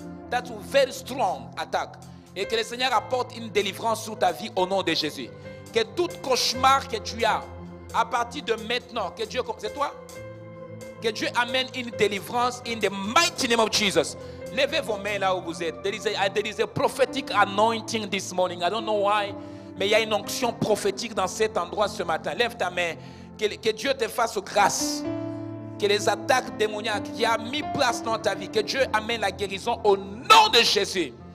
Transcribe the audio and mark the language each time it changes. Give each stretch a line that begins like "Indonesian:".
English: That's a very strong attack.
French: Et que le Seigneur apporte une délivrance sur ta vie au nom de Jésus. Que tout cauchemar que tu as, à partir de maintenant, que Dieu, c'est toi? Que Dieu amène une délivrance
English: in the mighty name of Jesus.
French: Levez vos mains là où vous êtes.
English: There is a prophetic anointing this morning. I don't know why,
French: mais il y a une onction prophétique dans cet endroit ce matin. Lève ta main. Que Dieu te fasse grâce. Que les attaques démoniaques qui a mis place dans ta vie, que Dieu amène la guérison au nom de Jésus.